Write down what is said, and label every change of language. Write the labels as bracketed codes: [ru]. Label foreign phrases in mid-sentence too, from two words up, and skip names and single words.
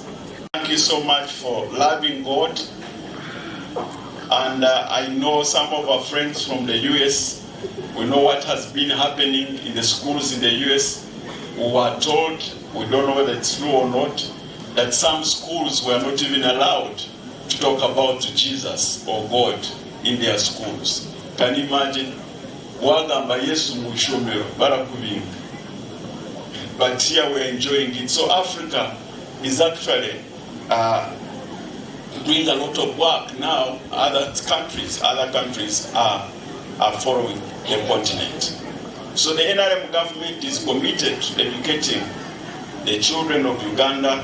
[en] Thank you so much for loving God. And I know some of our friends from the US We know what has been happening in the schools in the US. We were told, we don't know whether it's true or not, that some schools were not even allowed to talk about Jesus or God in their schools. Can you imagine? [nyn] Wagamba Yesu mushomero barakubinga. [en] But here we're enjoying it. So Africa is actually doing a lot of work now. Other countries are following the continent. So the NRM government is committed to educating the children of Uganda.